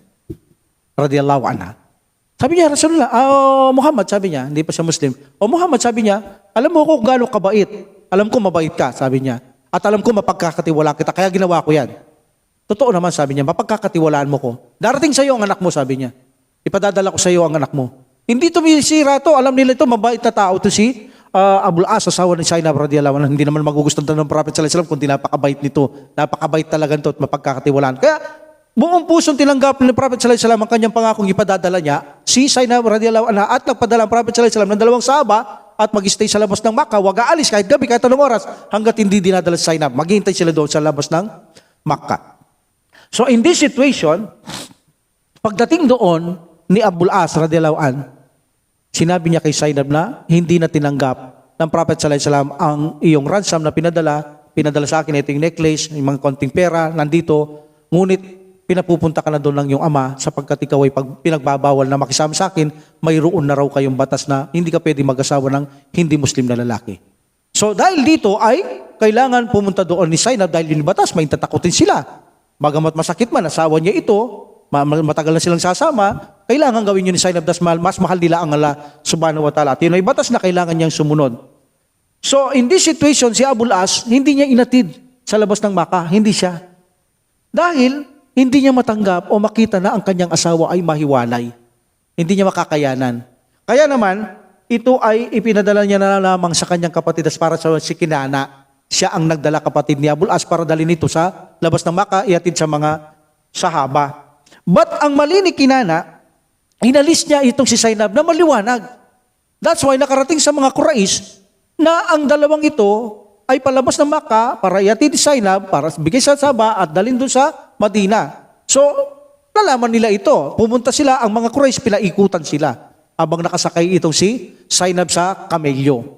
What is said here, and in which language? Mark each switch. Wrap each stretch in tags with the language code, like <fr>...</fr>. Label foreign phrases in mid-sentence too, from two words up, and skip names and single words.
<ar>Radiyallahu anha.</ar> <tl>Sabi niya, Rasulullah, Muhammad, sabi niya, hindi pa siya Muslim. Muhammad, sabi niya, alam mo ko kung gaano kabait. Alam ko mabait ka, sabi niya. At alam ko mapagkakatiwalaan kita, kaya ginawa ko yan. Totoo naman, sabi niya, mapagkakatiwalaan mo ko. Darating sa iyo ang anak mo, sabi niya. Ipadadala ko sa iyo ang anak mo. Hindi tumisira to, alam nila ito, mabait na tao to si Abul As, asawa ni Zainab</tl> <ar>radiyallahu anha.</ar> <tl>Hindi naman magugustuhan ng Prophet</tl> <ar>sallallahu alaihi wasallam</ar> <tl>kundi napakabait nito. Napakabait talaga ito at mapagkakatiwalaan. Kaya buong pusong tinanggap ni Prophet</tl> <ar>sallallahu alaihi wasallam</ar> <tl>ang kanyang pangakong ipadadala niya si Zainab</tl> <ar>radiyallahu anha</ar> <tl>at nagpadala ang Prophet</tl> <ar>sallallahu alaihi wasallam</ar> <tl>ng dalawang sahaba at mag-stay sa labas ng Makkah, wag aalis kahit gabi, kahit anong oras hanggat hindi dinadala si Zainab. Maghihintay sila doon sa labas ng Makkah.</tl> <en>So in this situation,</en> <tl>pagdating doon ni Abul As</tl> <ar>radiyallahu anhu,</ar> <tl>sinabi niya kay Zainab na hindi na tinanggap ng Prophet</tl> <ar>sallallahu alaihi wasallam</ar> <tl>ang iyong ransom na pinadala sa akin, ito yung necklace, yung mga konting pera, nandito, ngunit pinapupunta ka na doon ng iyong ama sapagkat ikaw ay pinagbabawal na makisama sa akin, mayroon na raw kayong batas na hindi ka pwede mag-asawa ng hindi Muslim na lalaki. So dahil dito ay kailangan pumunta doon ni Zainab dahil yung batas, may tatakutin sila. Bagamat masakit man, asawa niya ito, matagal na silang sasama, kailangan gawin yun ni Zainab das mas mahal nila ang Allah</tl> <ar>subhanahu wa ta'ala.</ar> <tl>At yun ay batas na kailangan niyang sumunod.</tl> <en>So in this situation,</en> <tl>si Abul As, hindi niya inatid sa labas ng Makkah. Hindi siya. Dahil hindi niya matanggap o makita na ang kanyang asawa ay mahiwalay. Hindi niya makakayanan. Kaya naman, ito ay ipinadala niya na lamang sa kanyang kapatid para sa si Kinana. Siya ang nagdala kapatid ni Abul As para dalhin ito sa labas ng Makkah, iatid sa mga sahaba. But ang mali ni Kinana, inalis niya itong si Zainab na maliwanag.</tl> <en>That's why</en> <tl>nakarating sa mga Quraysh na ang dalawang ito ay palabas ng Makkah para iatid si Zainab, para bigay sa sahaba at dalhin doon sa Madina. So, nalaman nila ito. Pumunta sila, ang mga Quraysh, pinaikutan sila habang nakasakay itong si Zainab sa kamelyo.</tl>